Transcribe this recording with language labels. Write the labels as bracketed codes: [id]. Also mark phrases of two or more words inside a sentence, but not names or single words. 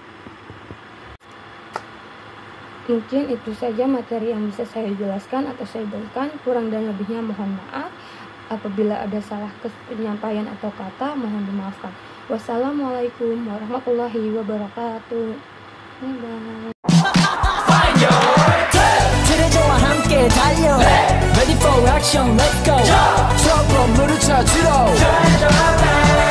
[id] Mungkin itu saja materi yang bisa saya jelaskan atau saya berikan. Kurang dan lebihnya mohon maaf. Apabila ada salah penyampaian atau kata, mohon dimaafkan. [ar] والسلام عليكم ورحمة الله وبركاته. [id] Bye-bye. [ko] 트레저와 함께 달려 [en] Ready for action, let's go [ko] 트러블 물을 찾으러